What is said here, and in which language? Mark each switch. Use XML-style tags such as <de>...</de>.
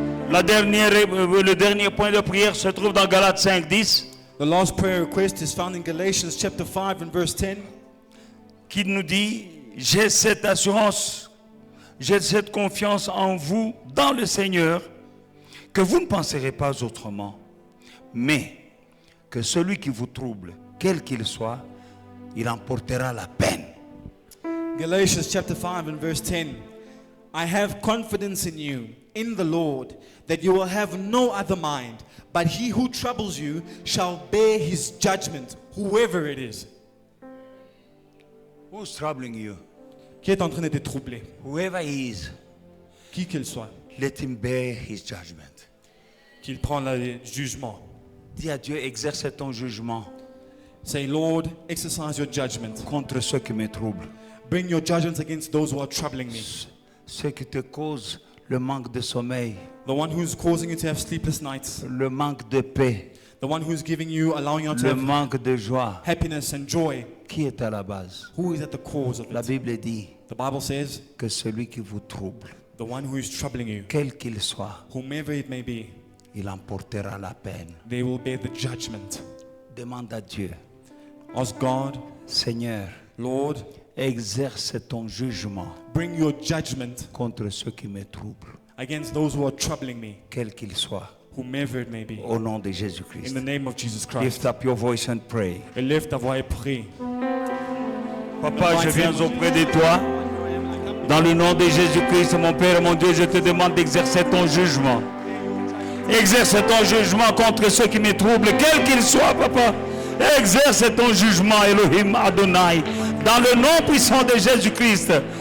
<fr>Le dernier point de prière se trouve dans Galates 5, 10.</fr> <en>The last prayer request is found in Galatians chapter 5 and verse 10.</en> <fr>qui nous dit, j'ai cette assurance, j'ai cette confiance en vous, dans le Seigneur, que vous ne penserez pas autrement, mais que celui qui vous trouble, quel qu'il soit, il emportera la peine.</fr> <en>Galatians chapter 5 and verse 10. I have confidence in you, in the Lord, that you will have no other mind, but he who troubles you shall bear his judgment, whoever it is. Who's troubling you?</en> <fr>Qui est en train de te troubler?</fr> <en>Whoever he is,</en> <fr>Qui qu'il soit,</fr> <en>let him bear his judgment.</en> <fr>qu'il prend le jugement. Dis à Dieu, exerce ton jugement</fr> <en>Say, Lord, exercise your judgment.</en> <fr>contre ceux qui me troublent,</fr> <en>Bring your judgments against those who are troubling me.</en> <fr>ceux qui te causent le manque de sommeil,</fr> <en>The one who's causing you to have sleepless nights.</en> <fr>le manque de paix,</fr> <en>The one who's giving you, allowing you to</en> <fr>le</fr> <en>have</en> <fr>manque de joie.</fr> <en>happiness and joy.</en> <fr>Qui est à la base?</fr> <en>Who is at the cause of</en> <fr>La</fr> <en>it?</en> <fr>Bible dit</fr> <en>The Bible says,</en> <fr>que celui qui vous trouble,</fr> <en>the one who is troubling you,</en> <fr>quel qu'il soit,</fr> <en>whomever it may be,</en> <fr>il emportera la peine.</fr> <en>they will bear the judgment.</en> <fr>Demande à Dieu,</fr> <en>Ask God,</en> <fr>Seigneur,</fr> <en>Lord,</en> <fr>exerce ton jugement</fr> <en>bring your judgment</en> <fr>contre ceux qui me troublent,</fr> <en>against those who are troubling me,</en> <fr>quel qu'il soit,</fr> <en>whomever it may be.</en> <fr>au nom de</fr> <en>In</en> <fr>Jésus-Christ.</fr> <en>the name of Jesus Christ. Lift up your voice and pray.</en> <fr>Et lève ta voix et prie. Papa, je viens auprès de toi. Dans le nom de Jésus-Christ, mon Père et mon Dieu, je te demande d'exercer ton jugement. Exerce ton jugement contre ceux qui me troublent, quel qu'il soit, Papa. Exerce ton jugement, Elohim Adonai, dans le nom puissant de Jésus-Christ.</fr>